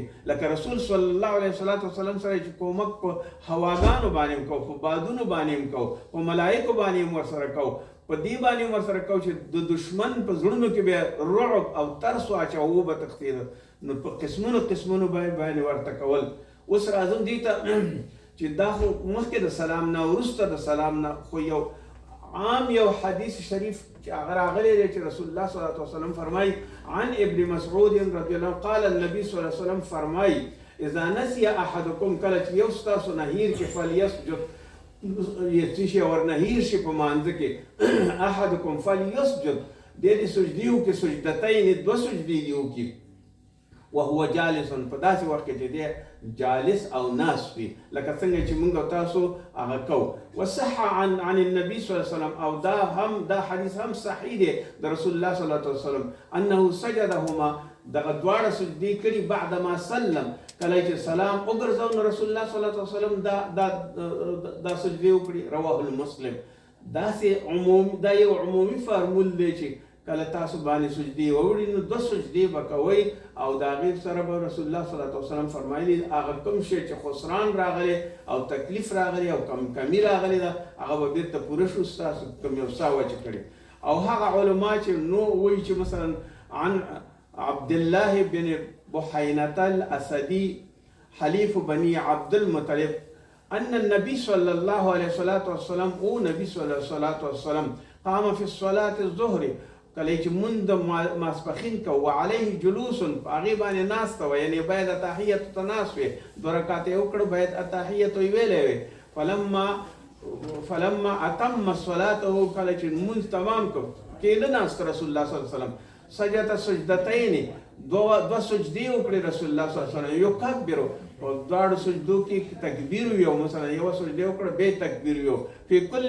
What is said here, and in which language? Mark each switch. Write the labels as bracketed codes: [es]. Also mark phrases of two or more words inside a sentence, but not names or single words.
[ps] لکه رسول [ar] صلی الله علیه وسلم [ps] سره چې کومک په هواګانو باندې هم کوو، په بادونو باندې هم کوو، په ملایکو باندې هم ورسره کوو، په دې باندې هم ورسره کوو چې د دشمن په زړونو کې بیا رعب او ترس واچوه او به تښتېده، نو په قسمونو باندې ورته کول. اوس راځم دې ته چې دا خو مخکې د سلام نه وروسته د سلام نه خو یو عام یو حدیث شریف چې هغه راغلی دی چې رسول الله [ar] صلی الله علیه وسلم [ps] فرمایي [ar] عن ابن مسعود رضی الله عنه قال النبي صلی الله علیه وسلم [ps] فرمایي [ar] اذا نسي احدکم، [ps] کله چې یو ستاسو نه هیر کې فلیسجد، څه شی ورنه هیر شي په مانځه کې، [ar] احدکم فلیسجد، [ps] دې سجدې وکړي، سجدتین، دوه سجدې دې وکړي، [ar] وهو جالس، [ps] په داسې وخت کې چې دی جالس او ناس وي، لکه څنګه چې موږ تاسو هغه کوو. [ar] وصح عن النبي صلی الله علیه وسلم، [ps] او دا حدیث هم صحیح دی د رسول الله [ar] صلی الله علیه وسلم، انه سجدهما، [ps] دغه دواړه سجدې کړي [ar] بعدما سلم، [ps] کله چې سلام وګرځاو نو رسول الله [ar] صلی الله علیه وسلم [ps] دا سجدې وکړي. [ar] رواه المسلم. [ps] دا یو عمومي فارمول دی چې کله تاسو باندې سجدې ووړي نو دوه سجدې به کوئ، او د هغې سره به رسول الله [ar] صلی الله علیه وسلم [ps] فرمایلي هغه کوم شی چې خسران راغلی او تکلیف راغلی او کمی راغلی ده هغه به بیرته پوره شو، ستاسو کوم یو سا وچه کړي. او هغه علما چې نو وایي چې مثلا [ar] عن عبد الله بن بحینة الاسدي حلیف بني عبد المطلب ان النبي صلى الله عليه وسلم [ps] او نبی [ar] صلی الله علیه وسلم قام في الصلاة الظهر [ps] کله چې مونږ د ماسپښین کوو [ar] وعلیه جلوس [ps] په هغې باندې ناسته وه یعنې باید اتحیتو ته ناست وې 2 رکعته یې وکړه باید اتحیتو یې ویلی وې [ar] فلما اتم صلاته [ps] کله چې مونځ تمام کړ کېده ناست رسول الله [ar] صلی الله علیه وسلم سجد سجدتین [ps] دو سجدې وکړې رسول الله [ar] صلی الله علیه وسلم [ps] یکبرو په دواړو سجدو کې تکبیر ویو مثلا یوه سجده وکړه بیا تکبیر ویو [ar] فی کل